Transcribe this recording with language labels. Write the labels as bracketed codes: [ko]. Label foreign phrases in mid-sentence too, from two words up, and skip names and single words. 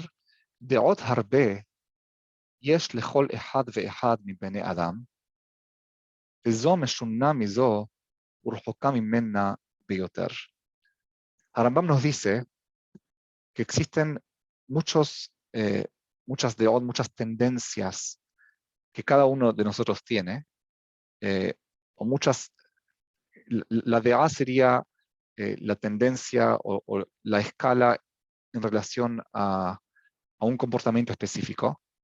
[he] דעות הרבה יש לכל אחד ואחד מבני אדם, וזו משונה מזו ורחוקה ממנה ביותר. [es] Harambam nos dice que existen muchas deot, muchas tendencias que cada uno de nosotros tiene, o muchas, la de'a sería la tendencia o la escala en relación a un comportamiento específico.